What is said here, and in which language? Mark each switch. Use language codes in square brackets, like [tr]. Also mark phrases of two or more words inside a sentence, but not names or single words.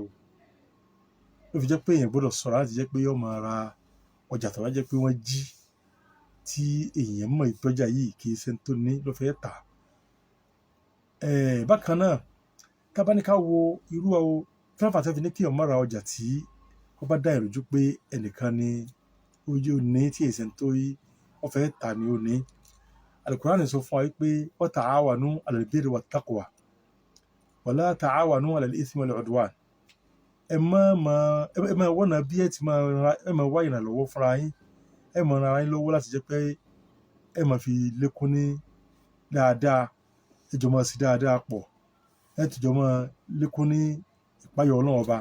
[yo] Ló fi jẹ́ pé èèyàn gbọdọ̀ ṣọ́ra láti jẹ́ pé yóò máa ra ọjà tó bá jẹ́ pé wọ́n jí, tí èèyàn mọ̀ pé ọjà yìí kì í ṣe ẹni tó ní ló fẹ́ tà. Bákan náà, tá bá ní ká wo irú fẹ́fà tẹ́ fi ní kí èèyàn má ra ọjà tí ó bá dá èèyàn lójú pé ẹnìkan ni ó ní, tí èsì ẹni tó wọ́n fẹ́ tà ni ó ní. Al-Qur'an sọ fún wa wípé [ar] وتعاونوا على البر والتقوى ولا تعاونوا على الإثم والعدوان. [yo] Ẹ máa wọ́nà bí ẹ máa wá ìrànlọ́wọ́ fúnra yín, ẹ máa ran ara yín lọ́wọ́ láti jẹ́ pé ẹ máa fi lékún ní dáadáa, ẹ jọ máa sí dáadáa pọ̀, ẹ tún jọ máa lékún ní ìpáyọ̀ Ọlọ́run Ọba.